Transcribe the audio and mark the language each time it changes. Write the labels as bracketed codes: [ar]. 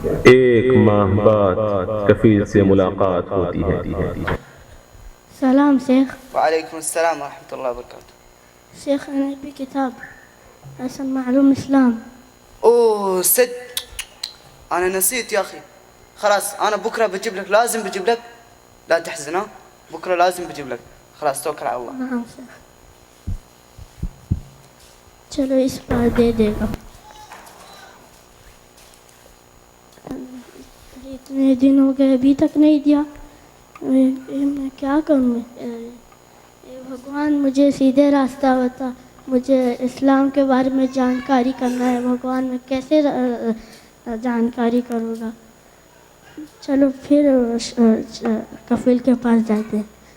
[ur] ایک ماہ بعد کفیل سے ملاقات ہوتی ہے۔ سلام شیخ۔ [ar] وعليكم السلام ورحمة الله وبركاته. شيخ أنا أبي كتاب أحسن معلوم إسلام. أوه سد، أنا نسيت يا أخي. خلاص أنا بكرة بجيب لك، لازم بجيب لك، لا تحزن ها، بكرة لازم بجيب لك. خلاص توكل على الله. [ur] نعم شيخ، چلو اس بار دے دے گا۔ اتنے دن ہو گئے ابھی تک نہیں دیا، میں کیا کروں؟ بھگوان مجھے سیدھے راستہ بتا، مجھے اسلام کے بارے میں جانکاری کرنا ہے۔ بھگوان میں کیسے جانکاری کروں گا؟ چلو پھر کفیل کے پاس جاتے ہیں۔